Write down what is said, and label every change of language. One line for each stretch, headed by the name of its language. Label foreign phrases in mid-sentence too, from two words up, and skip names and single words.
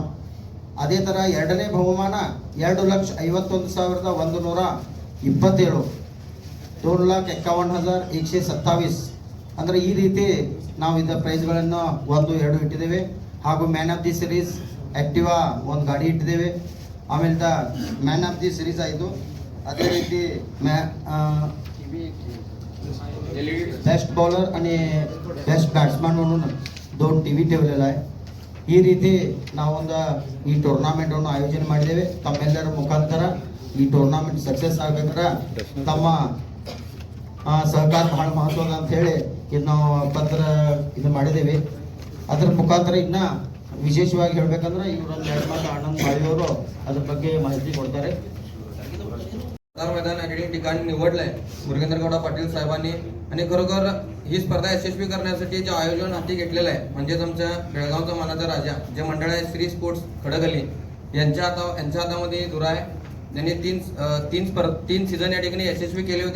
Kannada: ಅದೇ ಥರ ಎರಡನೇ ಬಹುಮಾನ 2,51,127, 2,51,127. ಅಂದರೆ ಈ ರೀತಿ ನಾವು ಇದರ ಪ್ರೈಸ್ಗಳನ್ನು 1, 2 ಇಟ್ಟಿದ್ದೇವೆ. ಹಾಗೂ
English: man of the series
Kannada: ಆ್ಯಕ್ಟಿವಾ ಒಂದು ಗಾಡಿ ಇಟ್ಟಿದ್ದೇವೆ.
Marathi: ಆಮೇಲೆ
English: man of the series
Kannada: ಆಯಿತು. ಅದೇ ರೀತಿ
English: best bowler
Marathi: आणि
English: best batsman
Marathi: म्हणून 2 TV ठेवलेला आहे.
Kannada: ಈ ರೀತಿ ನಾವೊಂದು ಈ ಟೂರ್ನಾಮೆಂಟನ್ನು ಆಯೋಜನೆ ಮಾಡಿದ್ದೇವೆ. ತಮ್ಮೆಲ್ಲರ ಮುಖಾಂತರ ಈ ಟೂರ್ನಾಮೆಂಟ್ ಸಕ್ಸಸ್ ಆಗಬೇಕಂದ್ರೆ ತಮ್ಮ ಸಹಕಾರ ಬಹಳ ಮಹತ್ವದ ಅಂತ ಹೇಳಿ ಇದು ನಾವು ಪತ್ರ ಇದು ಮಾಡಿದ್ದೇವೆ. ಅದರ ಮುಖಾಂತರ ಇನ್ನು ವಿಶೇಷವಾಗಿ ಹೇಳಬೇಕಂದ್ರೆ ಇವರೊಂದು 2 ಮಾತು ಆನಂದ್ ಮಾಳಿಯವರು ಅದ್ರ ಬಗ್ಗೆ ಮಾಹಿತಿ ಕೊಡ್ತಾರೆ.
Marathi: मैदान या ठिकाणी निवडलंय मुरुगेंद्रगौड पाटील साहेबांनी. आणि खरोखर ही स्पर्धा यशस्वी करण्यासाठी जे आयोजन हाती घेतलेलं आहे म्हणजेच आमच्या बेळगावचा मानाचा राजा जे मंडळ आहे श्री स्पोर्ट्स खडगली यांच्या हातामध्ये दुरा आहे. त्यांनी तीन सीझन या ठिकाणी यशस्वी केले होते.